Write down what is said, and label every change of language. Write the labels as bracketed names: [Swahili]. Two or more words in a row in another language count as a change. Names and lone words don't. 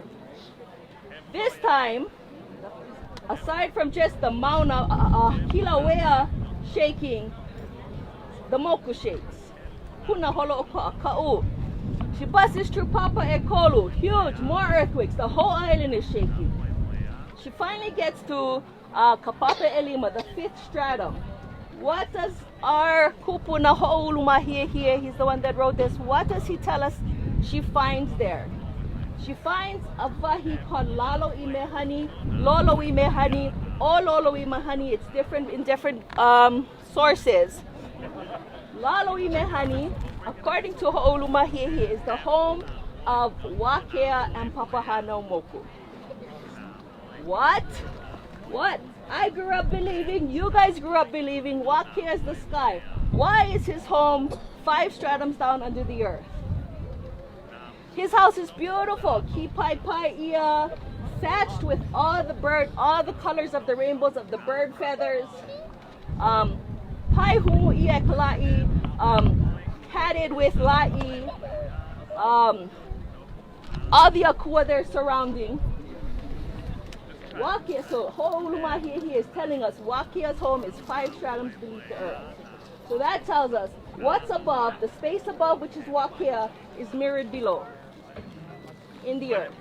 [English] This time, aside from just the Mauna Kilauea shaking, the Moku shakes. [Hawaiian] Kuna holo ka'u. [English] She busts through Papa e Kolu. Huge, more earthquakes. The whole island is shaking. She finally gets to Kapapa Elima, the 5th stratum. What does our kupu na ho'uluma here, he's the one that wrote this, what does he tell us she finds there? She finds a vahi called Lalo Imehani, Lolo Imehani, or Lolo Imehani. It's different in different sources. Lalo Imehani, according to Ho'olumahihi, is the home of Wakea and Papahana Moku. What? What? I grew up believing, you guys grew up believing, Wakea is the sky. Why is his home 5 stratums down under the earth? His house is beautiful. [Hawaiian] Ki pai pai ia, [English] thatched with all the colors of the rainbows of the bird feathers. [Hawaiian] Pai humu ia kalai, [English] padded with la'i. All the akua there surrounding. Wakea, so Ho'olumahihi is telling us Wakea's home is 5 stratums beneath the earth. So that tells us what's above, the space above, which is Wakea, is mirrored below in the earth.